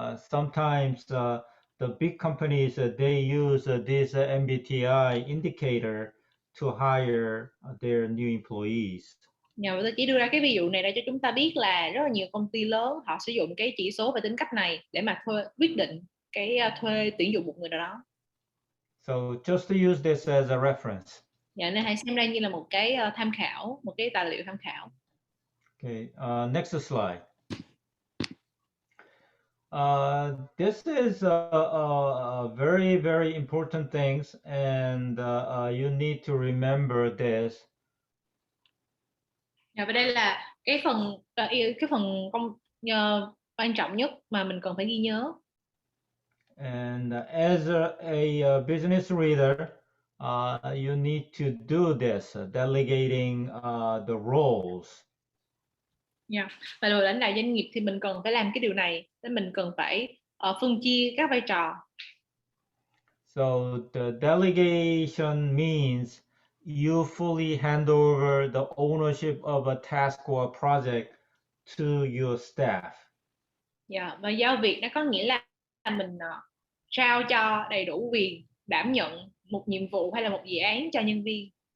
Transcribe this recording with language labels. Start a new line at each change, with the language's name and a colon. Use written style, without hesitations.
English: Sometimes the big companies they use this MBTI indicator to hire their new employees.
Vietnamese: Tôi chỉ đưa ra cái ví dụ này để cho chúng ta biết là rất là nhiều công ty lớn họ sử dụng cái chỉ số về tính cách này để mà quyết định cái thuê tuyển dụng một người nào đó.
English: So just to use this as a reference.
Vietnamese: Nên hãy xem đây như là một cái tham khảo, một cái tài liệu tham khảo.
English: Okay, next slide. This is very, very important things, and you need to remember this.
Vietnamese: Và đây là cái phần quan trọng nhất mà mình cần phải ghi nhớ.
English: And as a business leader, you need to do this, delegating the roles.
Vietnamese: Và người lãnh đạo doanh nghiệp thì mình cần phải làm cái điều này, nên mình cần phải phân chia các vai trò.
English: So the delegation means you fully hand over the ownership of a task or a project to your staff.
Vietnamese: Và giao việc nó có nghĩa là mình trao cho đầy đủ quyền đảm nhận một nhiệm vụ hay là một dự án cho nhân viên.